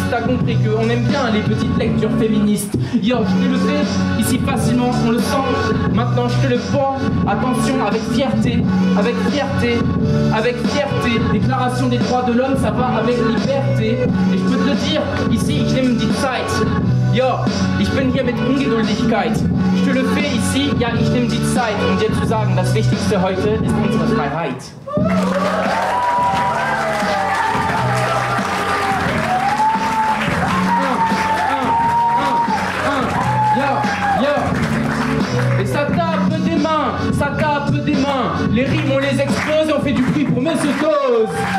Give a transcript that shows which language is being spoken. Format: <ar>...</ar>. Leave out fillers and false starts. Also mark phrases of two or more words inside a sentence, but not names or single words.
<fr>T'as compris qu'on aime bien les petites lectures féministes. Yo, je te le fais, ici facilement, on le sent. Maintenant je te le pends, attention, avec fierté, avec fierté, avec fierté. Déclaration des droits de l'homme, ça va avec liberté. Et je peux te le dire, ici,</fr> <de>ich nehme die Zeit. Ja, ich bin hier mit Ungeduldigkeit. Ich</de> <fr>te le fais ici,</fr> <de>ja, ich nehme die Zeit, um dir zu sagen, das Wichtigste heute ist unsere Freiheit.</de> <fr>Et ça tape des mains, ça tape des mains. Les rimes, on les explose et on fait du bruit pour Monsieur Toz.</fr>